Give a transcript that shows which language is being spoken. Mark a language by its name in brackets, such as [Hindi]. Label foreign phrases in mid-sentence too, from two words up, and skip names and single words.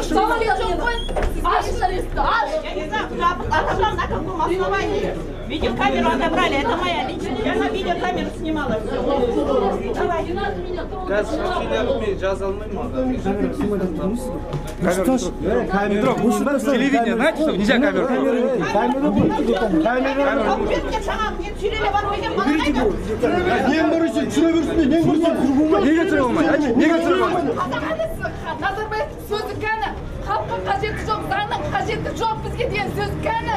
[Kazakh] Самолет жоқ қой, ашыңдар есікті, аш! [Russian] Я не знаю, отобрал на каком основании. Видеокамеру отобрали, это моя личная. Я на видеокамеру снимала все. Давай. Телевидение, знаете, что нельзя камеру? [Kazakh] Назарбаев сөзі кәні, халыққа қажеті жоқ, заңның қажеті жоқ бізге деген сөз кәні.